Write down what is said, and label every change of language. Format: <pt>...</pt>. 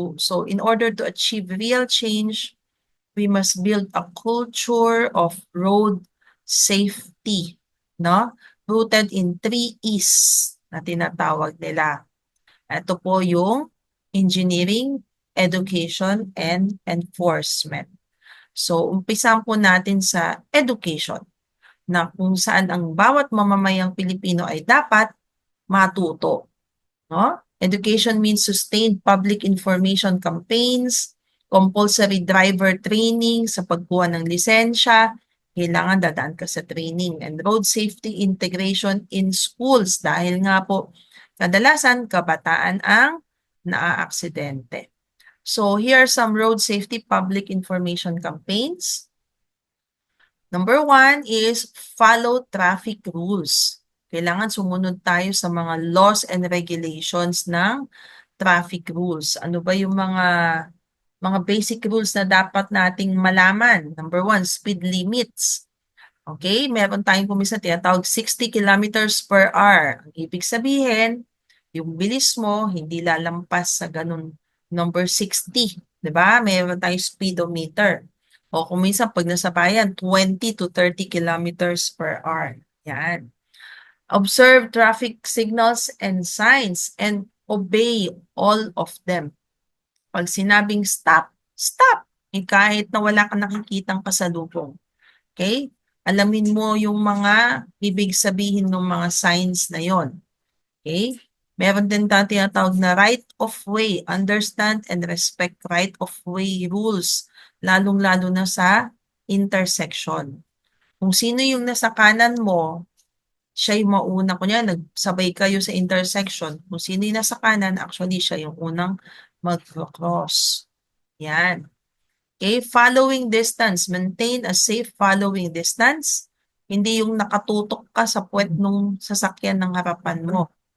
<en>So in order to achieve real change, we must build a culture of road safety, no? Rooted in 3 E's</en> <tl>na tinatawag nila. Ito po yung</tl> <en>engineering, education, and enforcement.</en> <tl>So, umpisan po natin sa education na kung saan ang bawat mamamayang Pilipino ay dapat matuto.</tl> <en>No? Education means sustained public information campaigns, compulsory driver training</en> <tl>sa pagkuha ng lisensya, kailangan dadaan ka sa training,</tl> <en>and road safety integration in schools</en> <tl>dahil nga po kadalasan kabataan ang naaaksidente.</tl> <en>So here are some road safety public information campaigns. Number 1 is follow traffic rules.</en> <tl>Kailangan sumunod tayo sa mga</tl> <en>laws and regulations</en> <tl>ng</tl> <en>traffic rules.</en> <tl>Ano ba yung mga basic rules na dapat nating malaman?</tl> <en>Number 1, speed limits. Okay,</en> <tl>meron tayong kumisa tinatawag</tl> <en>60 kilometers per hour.</en> <tl>Ang ibig sabihin, yung bilis mo hindi lalampas sa ganun number 60. 'Di ba? Meron tayong speedometer. O kung minsan pag nasa bayan, 20 to 30</tl> <en>kilometers per hour.</en> <tl>Yan.</tl> <en>Observe traffic signals and signs and obey all of them.</en> <tl>Pag sinabing</tl> <en>stop, stop.</en> <tl>Kahit na wala kang nakikitang kasalubong. Okay? Alamin mo yung mga ibig sabihin ng mga signs na yon. Okay? Meron din tayong tinatawag na right of way.</tl> <en>Understand and respect right of way rules.</en> <tl>Lalong-lalo na sa intersection. Kung sino yung nasa kanan mo, siya yung mauna. Kunya, nagsabay kayo sa intersection. Kung sino yung nasa kanan, actually siya yung unang mag-cross. Yan.</tl> <en>Okay, following distance. Maintain a safe following distance.</en> <tl>Hindi yung nakatutok ka sa puwet nung sasakyan ng harapan mo.</tl>